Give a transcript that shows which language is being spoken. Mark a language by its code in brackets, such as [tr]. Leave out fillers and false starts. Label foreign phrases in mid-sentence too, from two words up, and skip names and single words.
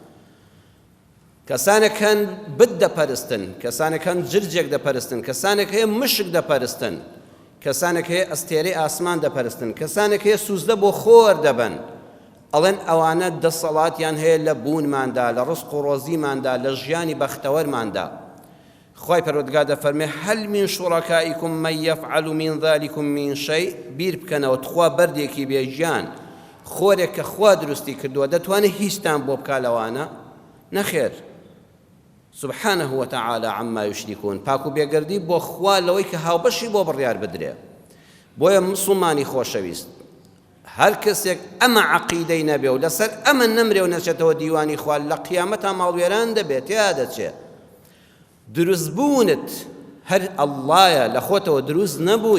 [ckb] کەسانێکن بت دەپەرستن، کەسانێکن جرجێک دەپەرستن، کەسانێک هەیە مشک دەپەرستن، کەسانێک هەیە ئەستێرەی ئاسمان دەپەرستن، کەسانێک هەیە سوزدە بۆ خۆر دەبن. ئەڵێن ئەوانە دەسەڵاتیان هەیە لە بوونماندا، لە ڕزق و ڕۆزیماندا، لە ژیانی بەختەوەرماندا. خوای پەروەردگار دەفەرمێ: [ar] هەل من شوڕەکائیکم من یەفعل من ذلكم من شيء. [ckb] بیر بکەنەوە تخوا بەردێکی بێژیان، خۆرێک کە خوا دروستی کردووە، دەتوانێت هیچتان بۆ بکا لەوانە؟ نەخێر. [ar] سبحانه وتعالى عما يشركون. [ckb] پاک و بێگەردی بۆ خوا لەوەی کە هاوبەشی بۆ بڕیار بدرێ. بۆیە مسلمانی خۆشەویست، هەر کەسێک ئەمە عەقیدەی نەبێ و لەسەر ئەمە نەمرێ و نەچێتەوە دیوانی خوا، لە قیامەتا ماڵوێران دەبێت، یا دەچێت. دروستبوونت هەر ئەڵڵایە، لە خۆتەوە دروست نەبووی.